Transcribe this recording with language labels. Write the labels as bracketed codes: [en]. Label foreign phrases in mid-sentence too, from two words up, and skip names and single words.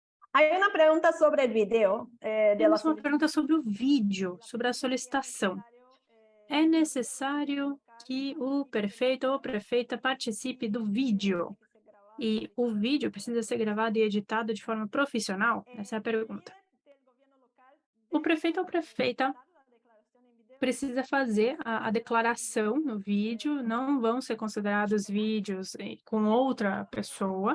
[es] Hay una pregunta sobre el video de la [pt] Temos uma [es] solicitud. [pt] pergunta sobre o vídeo, sobre a solicitação. É necessário que o prefeito ou prefeita participe do vídeo. E o vídeo precisa ser gravado e editado de forma profissional? Essa é a pergunta. O prefeito ou prefeita precisa fazer a declaração no vídeo, não vão ser considerados vídeos com outra pessoa.